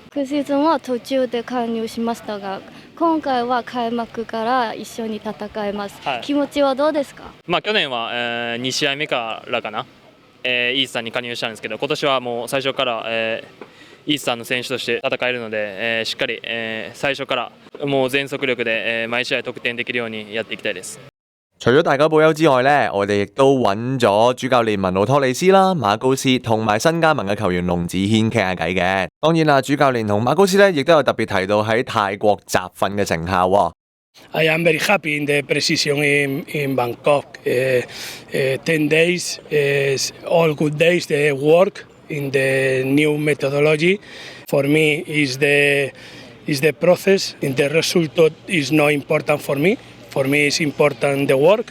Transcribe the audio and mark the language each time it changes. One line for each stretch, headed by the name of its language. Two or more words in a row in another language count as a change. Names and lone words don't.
Japanese: 昨シーズンは途中で加入しましたが、今回は開幕から一緒に戦えます、はい、気持ちはどうですか？去年は、2試合目からかな、イースタンに加入したんですけど、今年はもう最初から、イースタンの選手として戦えるので、しっかり、最初からもう全速力で、毎試合得點できるようにやっていきたいです。
Cantonese: 除咗大久保優之外呢，我哋亦都揾咗主教練文奴托利斯啦、馬高斯同埋新加盟嘅球員龍子軒傾下偈嘅。當然啦，主教練同馬高斯呢亦都有特別提到喺泰國集訓嘅成效喎。
English: I am very happy in the precision in Bangkok. 10 days is all good days. The work in the new methodology for me is the process. And the result is not important for me. For me, it's important the work.